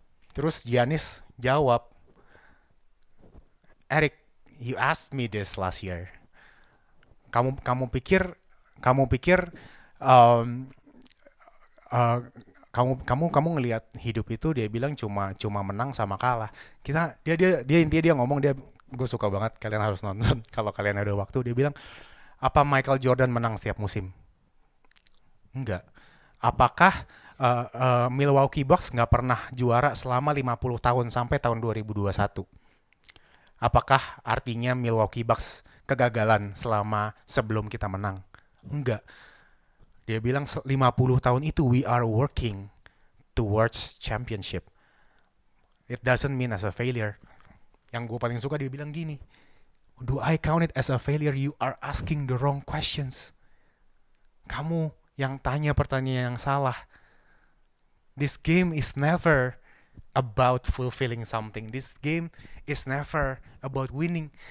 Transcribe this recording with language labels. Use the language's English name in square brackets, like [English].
[Indonesian] Terus Giannis jawab, [English] Eric, you asked me this last year. [Indonesian] Kamu pikir um, uh, kamu ngelihat hidup itu, dia bilang cuma menang sama kalah. Dia intinya dia ngomong, gue suka banget, kalian harus nonton kalau kalian ada waktu. Dia bilang, apa Michael Jordan menang setiap musim? Enggak. Apakah Milwaukee Bucks nggak pernah juara selama 50 tahun sampai tahun 2021? Apakah artinya Milwaukee Bucks kegagalan selama sebelum kita menang? Enggak. Dia bilang 50 tahun itu [English] we are working towards championship. It doesn't mean as a failure. [Indonesian] Yang gue paling suka, dia bilang gini, [English] do I count it as a failure? You are asking the wrong questions. [Indonesian] Kamu yang tanya pertanyaan yang salah. [English] This game is never about fulfilling something. This game is never about winning.